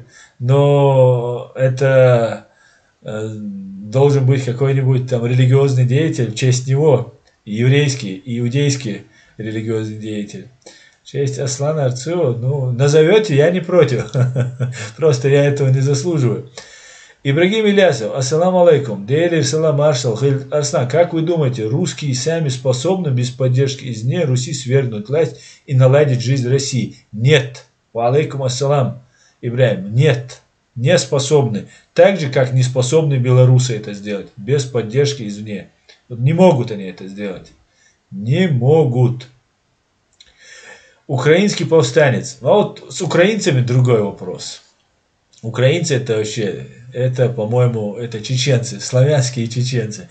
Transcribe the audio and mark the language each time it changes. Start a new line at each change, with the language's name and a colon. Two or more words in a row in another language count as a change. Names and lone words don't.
Russian: Но это должен быть какой-нибудь там религиозный деятель в честь него. Еврейский, иудейский религиозный деятель. В честь Аслана Арцева, ну, назовете, я не против. Просто я этого не заслуживаю. Ибрагим Ильясов,
Arabic: السلام عليكم,
Russian: Дейли салам маршал, Арслан, как вы думаете, русские сами способны без поддержки извне Руси свергнуть власть и наладить жизнь России? Нет.
Arabic: وعليكم السلام,
Russian: Ибрагим, нет, не способны. Так же, как не способны белорусы это сделать, без поддержки извне. Вот не могут они это сделать. Не могут. Украинский повстанец. А вот с украинцами другой вопрос. Украинцы это вообще, это, по-моему, это чеченцы, славянские чеченцы.